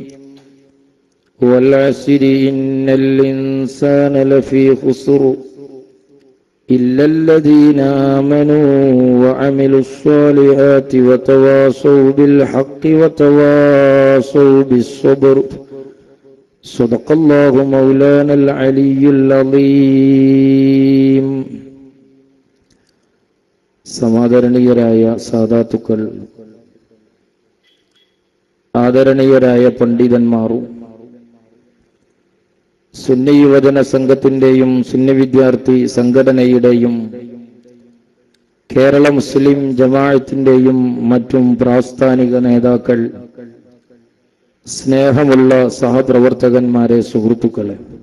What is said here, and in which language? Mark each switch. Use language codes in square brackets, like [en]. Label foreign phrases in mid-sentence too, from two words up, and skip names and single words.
[ar] والعصر إن الإنسان لفي خسر إلا الذين آمنوا وعملوا الصالحات وتواصوا بالحق وتواصوا بالصبر. صدق الله مولانا العلي العظيم. [ml] സമാദരണീയരായ സാദാത്തുക്കൾ, ആദരണീയരായ പണ്ഡിതന്മാരും, സുന്നി യുവജന സംഘത്തിന്റെയും സുന്നി വിദ്യാർത്ഥി സംഘടനയുടെയും കേരള മുസ്ലിം ജമാഅത്തിന്റെയും മറ്റും പ്രാസ്ഥാനിക നേതാക്കൾ, സ്നേഹമുള്ള സഹപ്രവർത്തകന്മാരെ, സുഹൃത്തുക്കളെ,